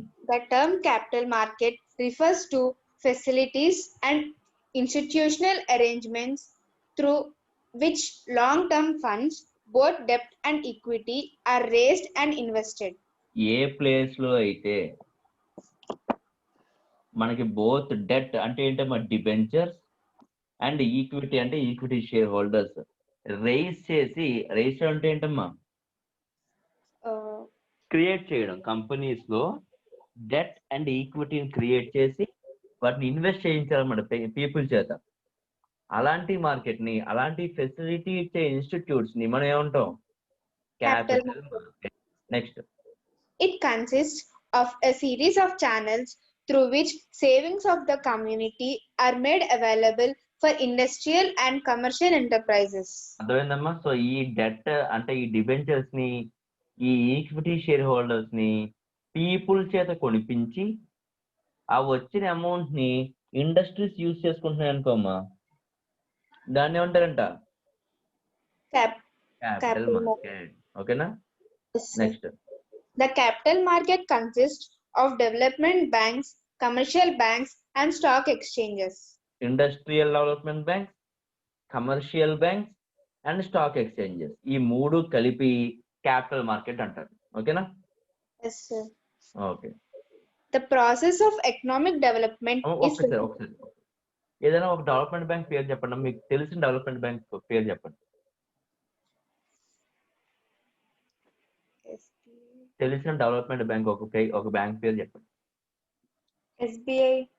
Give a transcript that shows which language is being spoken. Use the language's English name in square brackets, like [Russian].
[English] The term capital market refers to facilities and institutional arrangements through which long-term funds, both debt and equity, are raised and invested. [Telugu] ఏ place లో అయితే మనకి both debt అంటే ఏంటమ్మా? Debentures, and equity అంటే equity share holders rise చేసి, rise అంటే ఏంటమ్మా? Create చేయడం, కంపెనీస్ లో డెట్ అండ్ ఈక్విటీని క్రియేట్ చేసి వాటిని ఇన్వెస్ట్ చేయించాలన్నమాట పీపుల్ చేత. అలాంటి మార్కెట్ ని, అలాంటి ఫెసిలిటీ ఇచ్చే ఇన్స్టిట్యూట్స్ ని మనం ఏమంటాం? [English] Capital capital market. Next, It consists of a series of channels through which savings of the community are made available for industrial and commercial enterprises. [Telugu] అర్థమైందమ్మా? సో ఈ డెట్ అంటే ఈ డిబెంచర్స్ ని, ఈ ఈక్విటీ షేర్ హోల్డర్స్ ని people చేత కొనిపించి ఆ వచ్చిన అమౌంట్ ని ఇండస్ట్రీస్ యూజ్ చేసుకుంటున్నాయి అనుకోమ్మా, దాన్ని ఏమంటారంట? [English] Capital Capital market. [Telugu] ఓకేనా? [English] Next, The capital market consists of development banks, commercial banks, and stock exchanges. [Telugu] Industrial development banks, commercial banks and stock exchanges, ఈ మూడు కలిపి క్యాపిటల్ మార్కెట్ అంటారు. ఓకేనా? [English] Yes, sir. Okay. The process of economic development is [Telugu] ఒకసారి ఏదైనా ఒక development bank పేరు చెప్పండి, మీకు తెలిసిన డెవలప్మెంట్ బ్యాంక్ పేరు చెప్పండి. తెలిసిన డెవలప్మెంట్ బ్యాంక్ ఒక బ్యాంక్ పేరు చెప్పండి. [English] SBI.